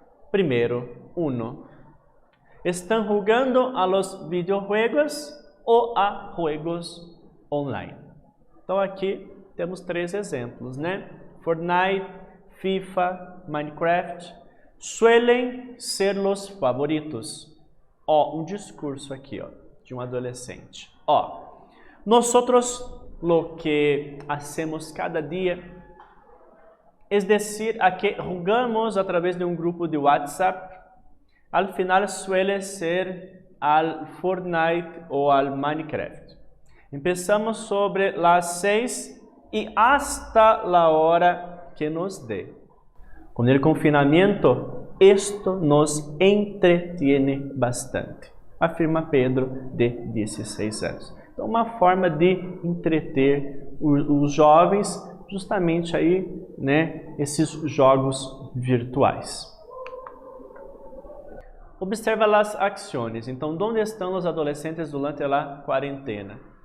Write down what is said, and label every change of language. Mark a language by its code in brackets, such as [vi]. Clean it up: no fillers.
[pt] Primeiro, 1. Estão jogando [es] a los videojuegos [pt] ou [es] a juegos online. [pt] Então aqui temos 3 exemplos, né? Fortnite, FIFA, Minecraft, [es] suelen ser los favoritos. [pt] Um discurso aqui, de um adolescente. [es] Nosotros lo que hacemos cada día, es decir, a que jugamos a través de un grupo de WhatsApp, al final suele ser al Fortnite o al Minecraft. Empezamos sobre las 6 y hasta la hora que nos dé. Con el confinamiento, esto nos entretiene bastante, afirma Pedro, de 16 anos. [pt] Então, uma forma de entreter os jovens, justamente aí, né, esses jogos virtuais. Observa as ações. Então, onde estão os adolescentes durante a quarentena?